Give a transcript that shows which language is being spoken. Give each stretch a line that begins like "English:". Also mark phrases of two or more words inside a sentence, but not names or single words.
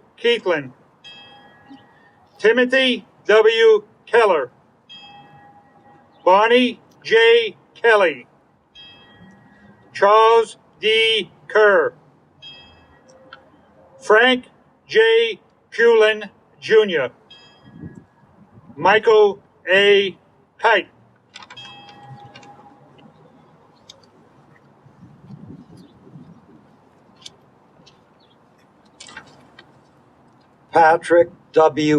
English: Keithlin, Timothy W. Keller, Bonnie J. Kelly, Charles D. Kerr, Frank J. Pulin Jr., Michael A. Kite. Patrick W.